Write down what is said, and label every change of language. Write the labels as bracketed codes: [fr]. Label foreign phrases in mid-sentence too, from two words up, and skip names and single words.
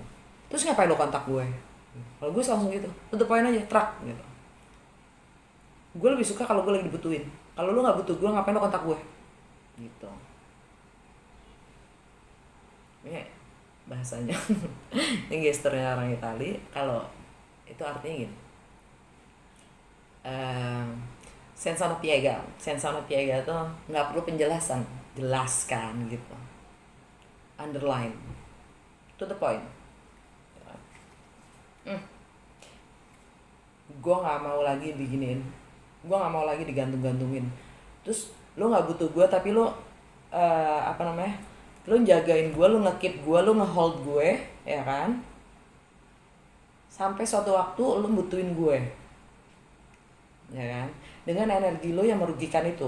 [id] Terus ngapain lo kontak gue? Kalau gue langsung gitu, tutup poin aja, trak gitu. Gue lebih suka kalau gue lagi dibutuhin. Kalau lo nggak butuh gue, ngapain lo kontak gue? Gitu. Ini bahasanya. Ini gesturnya orang Itali. Kalau itu artinya gini. [it] Senza una piega. Senza una piega [id] itu nggak perlu penjelasan, jelaskan gitu. [en] Underline. To the point. [id] Gue nggak mau lagi diginiin, gue nggak mau lagi digantung-gantungin. Terus lo nggak butuh gue tapi lo apa namanya, lo jagain gue, lo nge-keep gue, lo nge-hold gue, ya kan, sampai suatu waktu lo butuhin gue, ya kan, dengan energi lo yang merugikan itu.